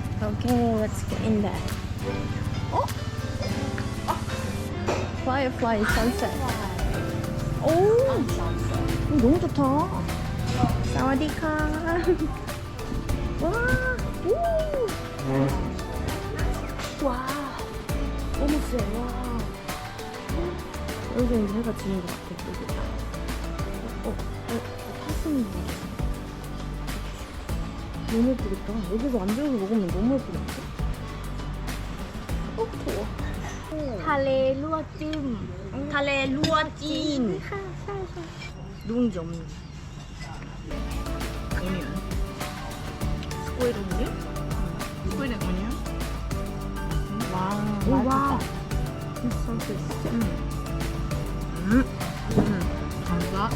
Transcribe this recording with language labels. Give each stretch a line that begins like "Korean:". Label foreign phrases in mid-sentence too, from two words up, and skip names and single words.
English: Okay, let's get in there.
Korean: 어?
English: Firefly sunset.
Korean: 오, 너무 좋다. 사와디카. 와, 오. 와, 너무 세. 와. 여기서 이제 해가 지는 것 같아. 여기. 파스미. 너무 예쁘겠다. 여기서 앉아서 먹으면 너무 예쁘겠다. 더워.
Thai: ทะเลลวกจิ้ม ทะเลลวกจีน ค่ะใช่ใช่
Korean: 누룽지 없는. 오니언. 스코일 오니언? 스코일은 오니언? 와우. 와 감사.